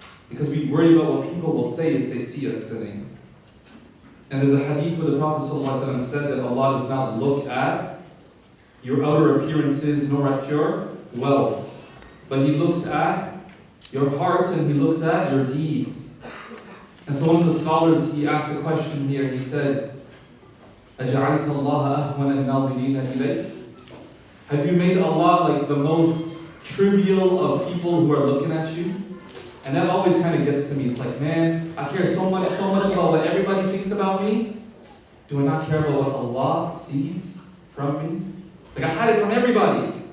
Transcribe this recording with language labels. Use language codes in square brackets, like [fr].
[en] Because we worry about what people will say if they see us sinning. And there's a hadith where the Prophet ﷺ said that Allah does not look at your outer appearances nor at your wealth, but He looks at your heart and He looks at your deeds. And so one of the scholars, he asked a question here. He said, [ar] أَجَعَلْتَ اللَّهَ أَهْوَنَ النَّاظِرِينَ إِلَيْكَ? [en] Have you made Allah like the most trivial of people who are looking at you? And that always kind of gets to me. It's like, man, I care so much about what everybody thinks about me. Do I not care about what Allah sees from me? Like, I hide it from everybody.